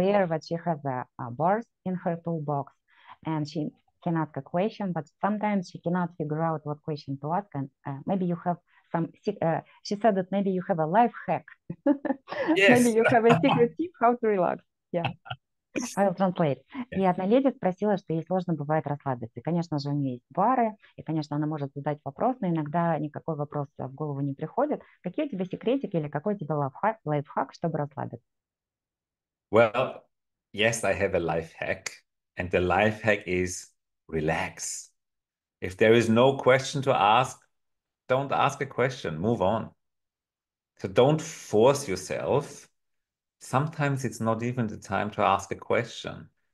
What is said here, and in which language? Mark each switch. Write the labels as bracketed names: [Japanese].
[English] aware that she has a bars in her toolbox, and she can ask a question, but sometimes she cannot figure out what question to ask. And maybe you have some. She said that maybe you have a life hack. Maybe Yes. you have a secret tip how to relax. Yeah. I'll translate. [Russian] И одна леди спросила, что ей сложно бывает расслабиться. И, конечно же, у нее есть бары, и, конечно, она может задать вопрос, но иногда никакой вопрос в голову не приходит. Какие у тебя секретики или какой у тебя лайфхак, чтобы расслабиться? [English] Well, yes, I have a life hack, and the life hack is relax. If there is no question to ask, don't ask a question, move on. So don't force yourself. Sometimes it's not even the time to ask a question.